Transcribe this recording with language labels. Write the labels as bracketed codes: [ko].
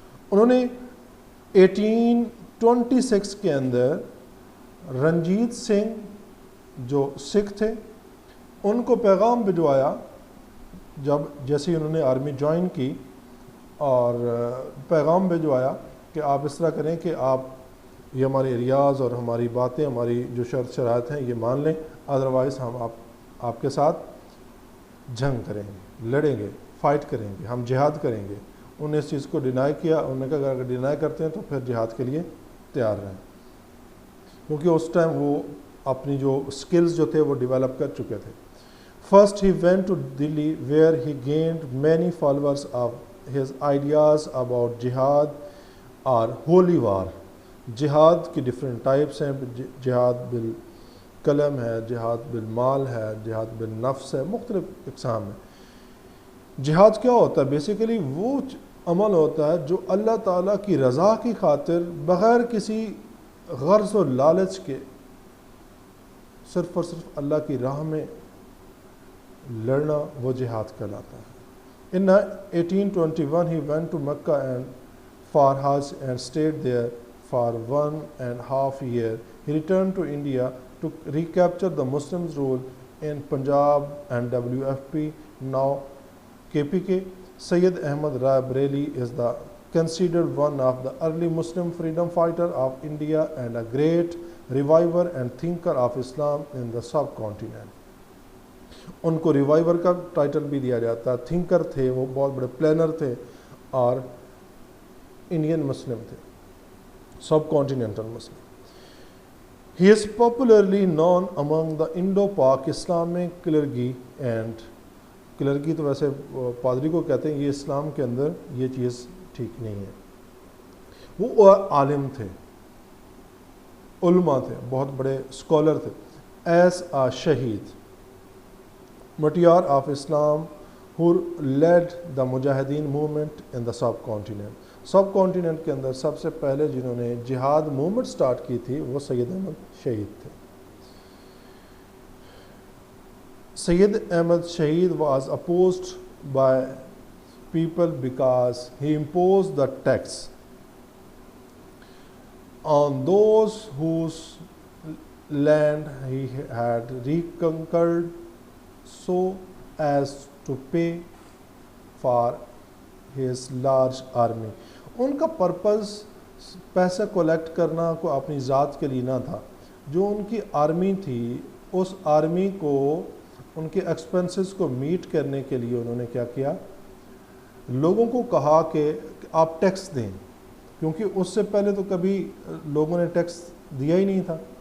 [ur] انہوں نے 1826 کے اندر رنجیت سنگھ جو سکھ تھے ان کو پیغام بھجوایا, جب جیسے انہوں نے آرمی جوائن کی, اور پیغام بھجوایا کہ آپ اس طرح کریں کہ آپ یہ ہمارے ایریاز اور ہماری باتیں, ہماری جو شرط شرائط ہیں یہ مان لیں, ادروائز ہم آپ کے ساتھ جنگ کریں گے, لڑیں گے, فائٹ کریں گے, ہم جہاد کریں گے. انہوں نے اس چیز کو ڈینائی کیا. انہوں نے کہا اگر ڈینائی کرتے ہیں تو پھر جہاد کے لیے تیار رہیں, کیونکہ اس ٹائم وہ اپنی جو سکلز جو تھے وہ ڈیولپ کر چکے تھے. [en] First he went to Delhi where he gained many followers of his ideas about jihad or holy war. [ur] جہاد کی ڈفرینٹ ٹائپس ہیں, جہاد بالقلم ہے, جہاد بالمال ہے, جہاد بالنفس ہے, مختلف اقسام ہیں. جہاد کیا ہوتا ہے؟ بیسیکلی وہ عمل ہوتا ہے جو اللہ تعالیٰ کی رضا کی خاطر بغیر کسی غرض و لالچ کے صرف اور صرف اللہ کی راہ میں لڑنا, وہ جہاد کہلاتا ہے. [en] In 1821 he went to Mecca and for Hajj and stayed there for 1.5 years. He returned to India to recapture the Muslims' rule in Punjab and WFP, now KPK. Sayyid Ahmad Rai Bareli is considered one of the early Muslim freedom fighter of India and a great reviver and thinker of Islam in the subcontinent. [ur] ان کو ریوائیور کا title بھی دیا جاتا ہے. Thinker تھے, وہ بہت بڑے پلانر تھے, اور انڈین مسلم تھے, سب continental Muslim. [en] He is popularly known among the Indo-Pak Islamic clergy, and [ur] کلرگی تو ویسے پادری کو کہتے ہیں, یہ اسلام کے اندر یہ چیز ٹھیک نہیں ہے. وہ عالم تھے, علماء تھے, بہت بڑے اسکالر تھے. [en] As a shaheed, martyr of Islam who led the Mujahideen movement in the subcontinent. Subcontinent کے اندر سب سے پہلے جنہوں نے جہاد موومنٹ سٹارٹ کی تھی وہ سید احمد شہید تھے. Syed Ahmad Shaheed was opposed by people because he imposed the tax on those whose land he had reconquered so as to pay for his large army. [ur] ان کا پرپز پیسہ کولیکٹ کرنا کو اپنی ذات کے لیے نہ تھا. جو ان کی آرمی تھی اس آرمی کو ان کے ایکسپنسز کو میٹ کرنے کے لیے انہوں نے کیا کیا, لوگوں کو کہا کہ آپ ٹیکس دیں, کیونکہ اس سے پہلے تو کبھی لوگوں نے ٹیکس دیا ہی نہیں تھا.